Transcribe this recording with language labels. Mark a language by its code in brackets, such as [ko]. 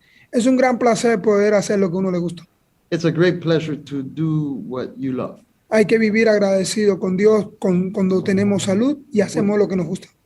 [es] Es un gran placer poder hacer lo que uno le gusta. [en] It's a great pleasure to do what you love. [es] Hay que vivir agradecido con Dios cuando tenemos salud y hacemos lo que nos gusta.